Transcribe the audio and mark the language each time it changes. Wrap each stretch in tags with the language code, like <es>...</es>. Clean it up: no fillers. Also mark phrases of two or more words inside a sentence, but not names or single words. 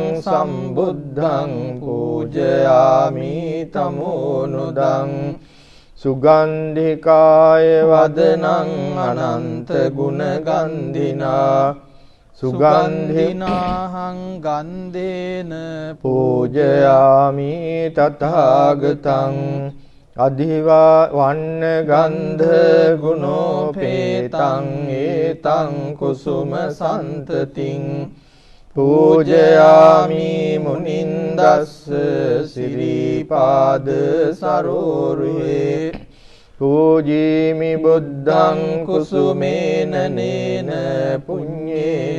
<pi>සම්බුද්ධං පූජයාමි තමෝනුදං සුගන්ධිකාය වදනං අනන්ත ගුණගන්ධිනා සුගන්ධිනාහං ගන්ධේන පූජයාමි තථාගතං අධිවා වන්න ගන්ධ ගුණෝපේතං ඒතං කුසුම සන්තතින් පූජයාමි මුනින්දස්ස සිරිපාද සරෝරුහේ පූජීමි බුද්ධං කුසුමේන නේන පුඤ්ඤේන</pi>